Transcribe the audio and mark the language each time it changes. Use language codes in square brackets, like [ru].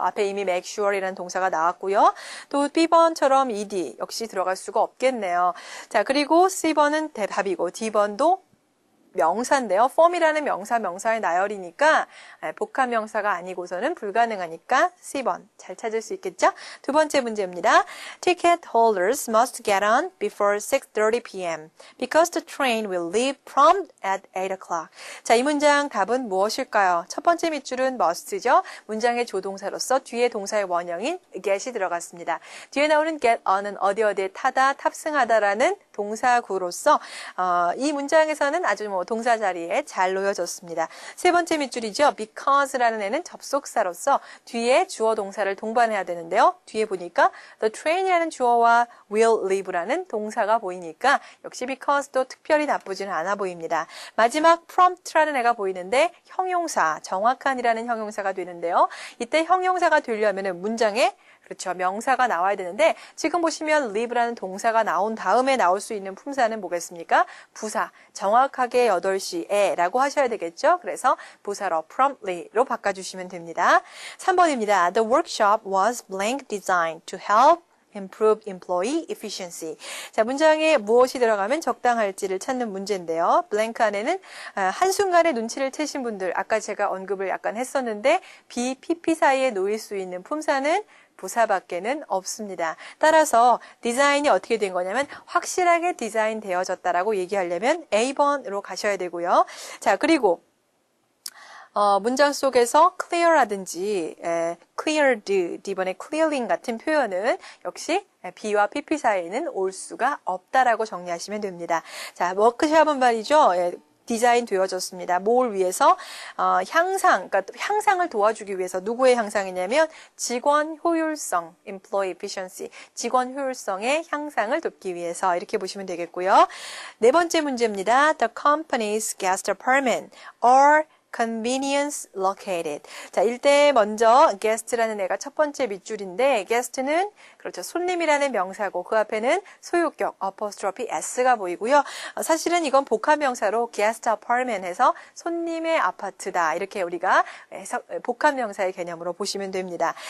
[ko] 앞에 이미 make sure 이라는 동사가 나왔고요. 또 B번처럼 ed 역시 들어갈 수가 없겠네요. 자, 그리고 C번은 답이고 D번도 명사인데요. form이라는 명사의 나열이니까 복합명사가 아니고서는 불가능하니까 C번 잘 찾을 수 있겠죠? 두 번째 문제입니다. [en] Ticket holders must get on before 6:30 p.m. because the train will leave prompt at 8 o'clock. [ko] 자, 이 문장 답은 무엇일까요? 첫 번째 밑줄은 must죠. 문장의 조동사로서 뒤에 동사의 원형인 get이 들어갔습니다. 뒤에 나오는 get on은 어디에 타다, 탑승하다라는 동사구로서 이 문장에서는 아주 동사 자리에 잘 놓여졌습니다. 세 번째 밑줄이죠. because라는 애는 접속사로서 뒤에 주어 동사를 동반해야 되는데요. 뒤에 보니까 the train이라는 주어와 will leave라는 동사가 보이니까 역시 because도 특별히 나쁘지는 않아 보입니다. 마지막 prompt라는 애가 보이는데 형용사, 정확한이라는 형용사가 되는데요. 이때 형용사가 되려면 문장에 그렇죠. 명사가 나와야 되는데 지금 보시면 leave라는 동사가 나온 다음에 나올 수 있는 품사는 뭐겠습니까? 부사, 정확하게 8시에 라고 하셔야 되겠죠. 그래서 부사로 promptly로 바꿔주시면 됩니다. 3번입니다. [en] The workshop was blank designed to help improve employee efficiency. [ko] 자, 문장에 무엇이 들어가면 적당할지를 찾는 문제인데요. 블랭크 안에는 한순간에 눈치를 채신 분들, 아까 제가 언급을 약간 했었는데 B, PP 사이에 놓일 수 있는 품사는 부사밖에는 없습니다. 따라서 디자인이 어떻게 된 거냐면 확실하게 디자인 되어졌다라고 얘기하려면 A번으로 가셔야 되고요. 자, 그리고 문장 속에서 clear라든지 cleared, 이번에 clearing 같은 표현은 역시 B와 PP 사이에는 올 수가 없다라고 정리하시면 됩니다. 자, 워크샵은 말이죠. 디자인 되어졌습니다. 뭘 위해서? 그러니까 향상을 도와주기 위해서 누구의 향상이냐면 직원 효율성, employee efficiency, 직원 효율성의 향상을 돕기 위해서 이렇게 보시면 되겠고요. 네 번째 문제입니다. [en] The company's guest apartment or convenience located. [ko] 자, 일대 먼저 guest라는 애가 첫 번째 밑줄인데 guest는 그렇죠. 손님이라는 명사고 그 앞에는 소유격 apostrophe s가 보이고요. 사실은 이건 복합명사로 guest apartment 해서 손님의 아파트다. 이렇게 우리가 복합명사의 개념으로 보시면 됩니다.